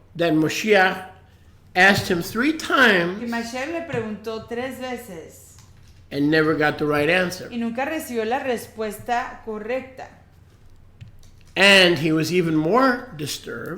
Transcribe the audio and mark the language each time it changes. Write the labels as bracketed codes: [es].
[en] Then Moshiach asked him 3 [es] Y [en] times [es] Mashiach le preguntó 3 veces [en] and never got the right answer. [es] y nunca recibió la respuesta correcta. [en] And he was even more disturbed